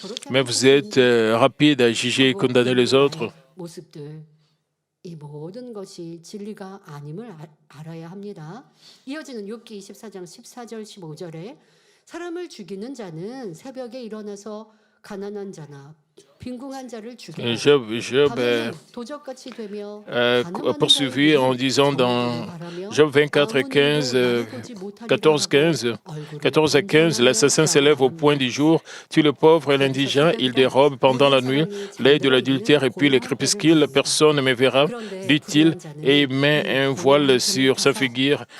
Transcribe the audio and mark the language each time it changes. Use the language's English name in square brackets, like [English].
[French] Mais vous êtes rapide à juger et condamner les autres. [Korean] 이 모든 것이 진리가 아님을 알아야 합니다. 이어지는 욥기 24장 14절 15절에 사람을 죽이는 자는 새벽에 일어나서 가난한 자나 빈궁한 자를 죽이고 밤에는 도적같이 되며 [French] poursuivi en disant dans Job 24, 15, 14 à 15, l'assassin s'élève au point du jour, tue le pauvre et l'indigent, il dérobe pendant la nuit l'œil de l'adultère et puis le crépuscule, personne ne me verra, dit-il, et il met un voile sur sa figure.